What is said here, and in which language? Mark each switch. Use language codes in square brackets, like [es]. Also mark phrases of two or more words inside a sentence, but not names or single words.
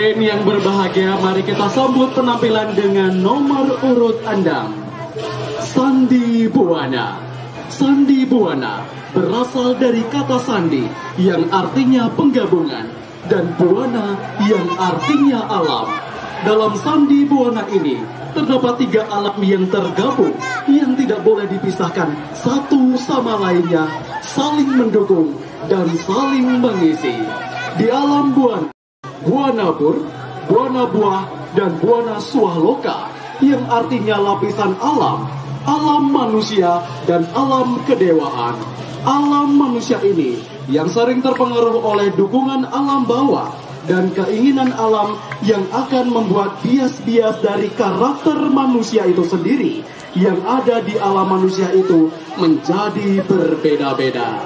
[id] yang berbahagia, mari kita sambut penampilan dengan nomor urut andam. Sandi Buana. Sandi Buana berasal dari kata sandi yang artinya penggabungan dan buana yang artinya alam. Dalam Sandi Buana ini terdapat 3 alam yang tergabung yang tidak boleh dipisahkan satu sama lainnya, saling mendukung dan saling mengisi. Di alam buana, buana bur, buana buah, dan buana suahloka yang artinya lapisan alam, alam manusia dan alam kedewaan. Alam manusia ini yang sering terpengaruh oleh dukungan alam bawah dan keinginan alam yang akan membuat bias-bias dari karakter manusia itu sendiri yang ada di alam manusia itu menjadi berbeda-beda.